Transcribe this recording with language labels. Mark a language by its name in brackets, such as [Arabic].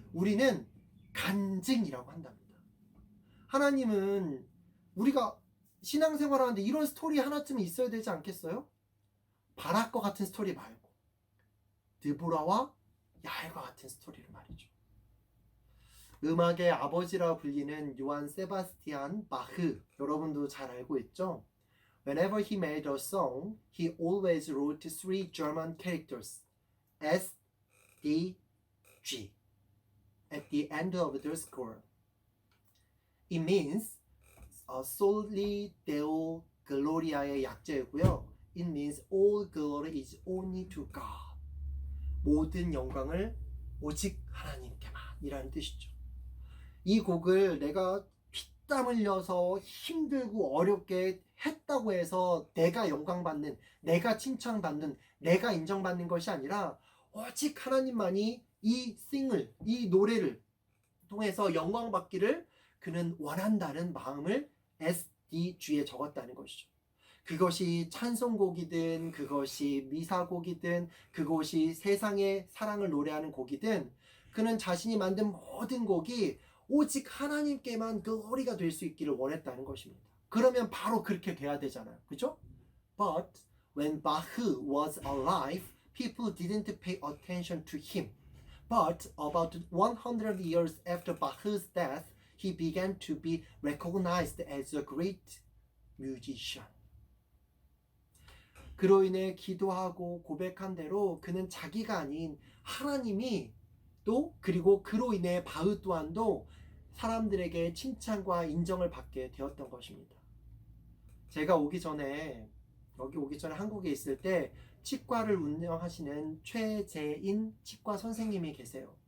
[Korean] 우리는 간증이라고 한답니다. 하나님은 우리가 신앙생활하는데 이런 스토리 하나쯤은 있어야 되지 않겠어요? 바락과 같은 스토리 말고 드보라와 야엘과 같은 스토리를 말이죠. 음악의 아버지라 불리는 요한 세바스티안 바흐, 여러분도 잘 알고 있죠? [English] Whenever he made a song, he always wrote three German characters, S, D, G, at the end of the score. It means [Korean] Soli Deo Gloria의 약자이고요. [English] It means all glory is only to God. [Korean] 모든 영광을 오직 하나님께만 이라는 뜻이죠. 이 곡을 내가 피땀 흘려서 힘들고 어렵게 했다고 해서 내가 영광받는, 내가 칭찬받는, 내가 인정받는 것이 아니라 오직 하나님만이 이 노래를 통해서 영광받기를 그는 원한다는 마음을 SDG에 적었다는 것이죠. 그것이 찬송곡이든 그것이 미사곡이든 그것이 세상의 사랑을 노래하는 곡이든 그는 자신이 만든 모든 곡이 오직 하나님께만 글로리가 될 수 있기를 원했다는 것입니다. 그러면 바로 그렇게 돼야 되잖아요. 그죠? [English] But when Bach was alive, people didn't pay attention to him. But about 100 years after Bach's death, he began to be recognized as a great musician. [Korean] 그로 인해 기도하고 고백한 대로 그는 자기가 아닌 하나님이 또 그리고 그로 인해 바흐 또한도 사람들에게 칭찬과 인정을 받게 되었던 것입니다. 제가 여기 오기 전에 한국에 있을 때 치과를 운영하시는 최재인 치과 선생님이 계세요.